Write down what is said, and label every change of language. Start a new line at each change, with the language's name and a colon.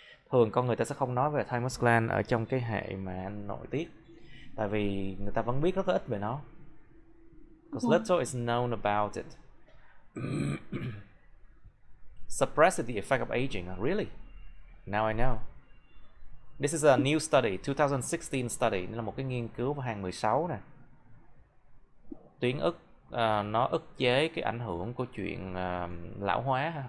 Vietnamese: Thường con người ta sẽ không nói về thymus gland ở trong cái hệ mà nội tiết. Tại vì người ta vẫn biết rất là ít về nó.
English: because little is known about it. Suppresses the effect of aging. Really? Now I know. This is a new study, 2016 study.
Vietnamese: Đây là một cái nghiên cứu vào 2016 nè. Tuyến ức nó ức chế cái ảnh hưởng của chuyện lão hóa ha.